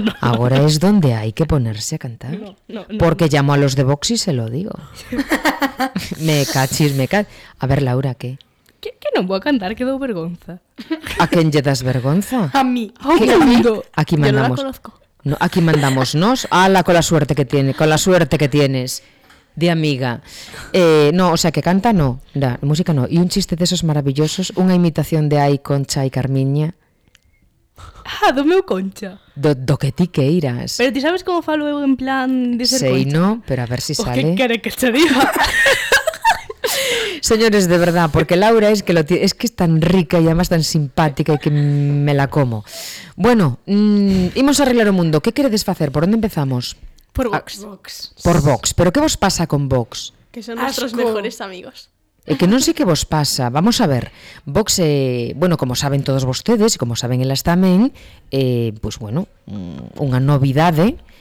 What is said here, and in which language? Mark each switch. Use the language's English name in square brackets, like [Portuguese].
[Galician] Agora é donde hai que ponerse a cantar. [Spanish] No. Porque llamo a los de Vox e se lo digo. me cachis. A ver, Laura, que... [Galician] Que non vou a cantar, que dou vergonza. A quen lle das vergonza? [Spanish] A mí. Amigo. Aquí mandamos. Yo no la conozco. No, aquí mandamos nos. Ala, con la suerte que tiene, con la suerte que tienes de amiga. No, o sea, que canta no, da, música no. Y un chiste de esos maravillosos, [Galician] unha imitación de Ai, Concha e Carmiña. Ah, do meu Concha. Do que ti queiras. Pero ti sabes como falo eu en plan de ser sei, Concha? Sei, no, pero a ver si o [Spanish] sale. [Galician] O que quere que che diga? [Spanish] Señores, de verdad, porque Laura es que lo tiene, es que es tan rica y además tan simpática y que me la como. [Galician] Bueno, imos a arreglar o mundo. ¿Qué queredes facer? ¿Por onde empezamos? [Spanish] Por Vox. Por Vox. [Galician] ¿Pero qué vos pasa con Vox? [Spanish] Que son nuestros mejores amigos. [Galician] Que non sei que vos pasa. Vamos a ver. Vox, bueno, como saben todos vostedes, como saben elas tamén, pues bueno, unha novidade.